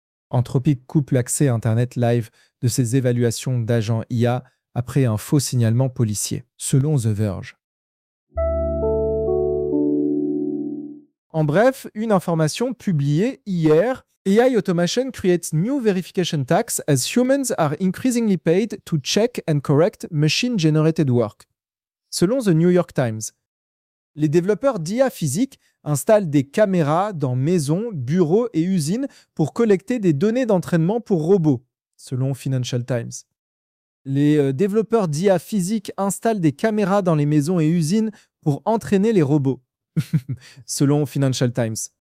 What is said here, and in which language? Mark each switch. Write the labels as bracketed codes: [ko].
[fr] Anthropic coupe l'accès à Internet Live de ses évaluations d'agents IA après un faux signalement policier, selon The Verge. En bref, une information publiée hier. [en] AI automation creates new verification tax as humans are increasingly paid to check and correct machine-generated work. [fr] Selon The New York Times, les développeurs d'IA physique installent des caméras dans maisons, bureaux et usines pour collecter des données d'entraînement pour robots, selon Financial Times. Les développeurs d'IA physique installent des caméras dans les maisons et usines pour entraîner les robots, selon Financial Times.